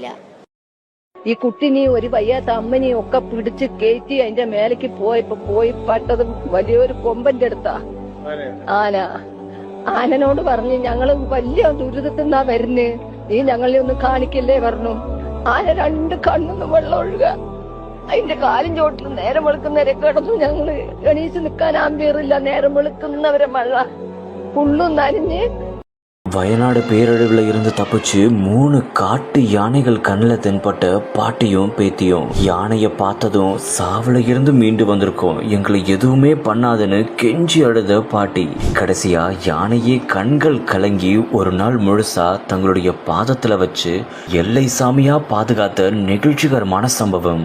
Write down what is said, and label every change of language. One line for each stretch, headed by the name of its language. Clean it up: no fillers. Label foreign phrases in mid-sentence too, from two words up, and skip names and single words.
Malayalam: ഈ കുട്ടിനെയും ഒരു വയ്യാത്ത അമ്മനെയും ഒക്കെ പിടിച്ച് കയറ്റി അതിന്റെ മേലേക്ക് പോയി പട്ടത് വലിയൊരു കൊമ്പന്റെ അടുത്താ ആനനോട് പറഞ്ഞു, ഞങ്ങള് വലിയ ദുരിതത്തിൽ നിന്നാ വരുന്നേ, നീ ഞങ്ങളെ ഒന്ന് കാണിക്കല്ലേ പറഞ്ഞു. ആന 2 കണ്ണൊന്നും വെള്ളം ഒഴുക. അതിന്റെ കാലും ചോട്ടിൽ നേരം വെളുക്കുന്നവരെ കിടന്നു. ഞങ്ങള് എണീച്ച് നിൽക്കാൻ ആമ്പിയറില്ല. നേരം വെളുക്കുന്നവരെ മഴ പുള്ളും നനഞ്ഞ്.
Tamil: வயநாடு பேரழிவுல இருந்து தப்பிச்சு 3 காட்டு யானைகள் கண்ணில் தென்பட்ட பாட்டியும் பேத்தியும். யானையை பார்த்ததும் சாவுல இருந்து மீண்டு வந்திருக்கோம், எங்களை எதுவுமே பண்ணாதுன்னு கெஞ்சி அழுத பாட்டி. கடைசியா யானையே கண்கள் கலங்கி ஒரு நாள் முழுசா தங்களுடைய பாதத்துல வச்சு எல்லை சாமியா பாதுகாத்த நெகிழ்ச்சிகரமான சம்பவம்.